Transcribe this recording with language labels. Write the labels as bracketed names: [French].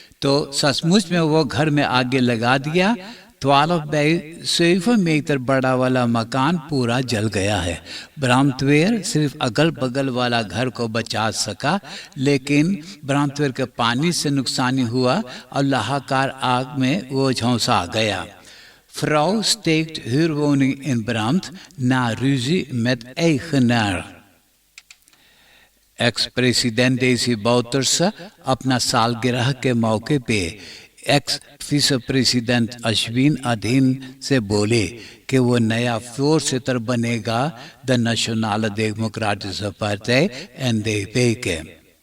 [Hindi] तो सचमुच में वो घर में आगे लगा दिया। 12 बाई 7 मीटर बड़ा वाला मकान पूरा जल गया है। ब्रह्मत्वेर सिर्फ अगल बगल वाला घर को बचा सका, लेकिन ब्रह्मत्वेर के पानी से नुकसानी हुआ और लाहाकार आग में वो झोंसा गया। [Dutch] Vrouw steekt huurwoning in brand na ruzie met eigenaar। [Hindi] X-president deci बाउटर्स अपना सालगिरह के मौके पे एक्स विस प्रेसिडेंट अश्विन अधीन से बोले कि वो नया फोर सितर बनेगा the national democratic party NDP के।